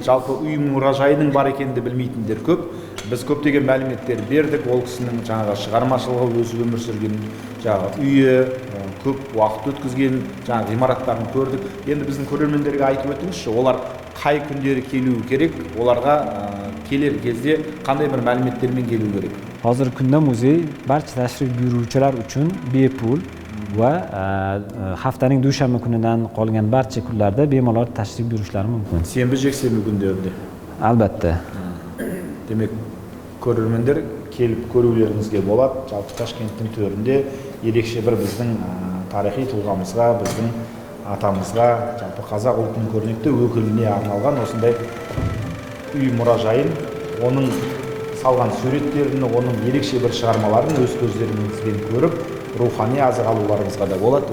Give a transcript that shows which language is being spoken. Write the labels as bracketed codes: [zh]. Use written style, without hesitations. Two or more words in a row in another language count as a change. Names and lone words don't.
[kk] Жалпы үй мұражайының бар екенді білмейтіндер көп. Біз көптеген мәліметтер бердік, ол кісінің жаңағы шығармашылығы, өзі өмір сүрген жаңағы үйі, көп уақыт өткізген жаңағы ғимараттарын көрдік. Енді біздің көрермендерге айтып өтіңізші, олар қай күндері келуі керек, оларға келер кезде [uz] qanday bir ma'lumotlarмен kelу [kk] керек? [uz] Hozirgi kunda muzey barcha tashrif buyuruvchilar uchun bepul va haftaning dushanba kunidan qolgan barcha kunlarda bemalol tashrif buyurishlari mumkin. [kk] Senbi, jeksenbi kunlarda? [uz] Albatta. [kk] Demek көрермендер келіп көрулеріңізге болады. Жалпы Ташкенттің төрінде ерекше бір біздің тарихи тұлғамызға, біздің атамызға, жалпы қазақ ұлтының көрнекті өкіліне арналған осындай үй мұражайын, оның салған суреттерін, оның ерекше бір шығармаларын өз көздеріңізбен көріп, рухани азық алуларыңызға да болады.